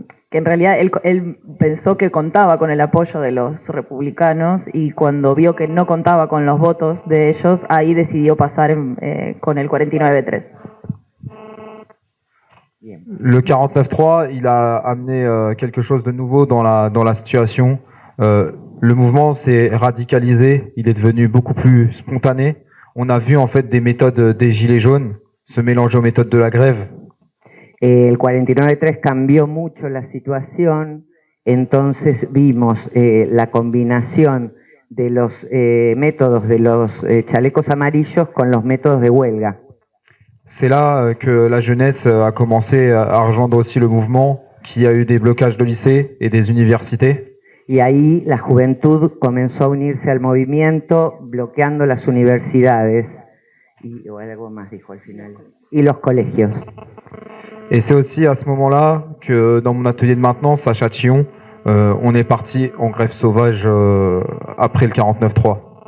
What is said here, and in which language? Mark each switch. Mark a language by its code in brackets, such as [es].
[es] Que en realidad él pensó que contaba con el apoyo de los republicanos y cuando vio que no contaba con los votos de ellos, ahí decidió pasar con el 49.3. [fr] Le 49.3, il a amené quelque chose de nouveau dans la situation. Le mouvement s'est radicalisé, il est devenu beaucoup plus spontané. On a vu en fait des méthodes des gilets jaunes se mélanger aux méthodes de la grève. [es] El 49.3 cambió mucho la situación, entonces vimos la combinación de los métodos de los chalecos amarillos con los métodos de huelga. [fr] C'est là que la jeunesse a commencé à rejoindre aussi le mouvement, qui a eu des blocages de lycées et des universités. [es] Y ahí la juventud comenzó a unirse al movimiento, bloqueando las universidades, o algo más dijo al final, y los colegios. [fr] Et c'est aussi à ce moment-là que dans mon atelier de maintenance à Châtillon, on est parti en grève sauvage après le 49.3.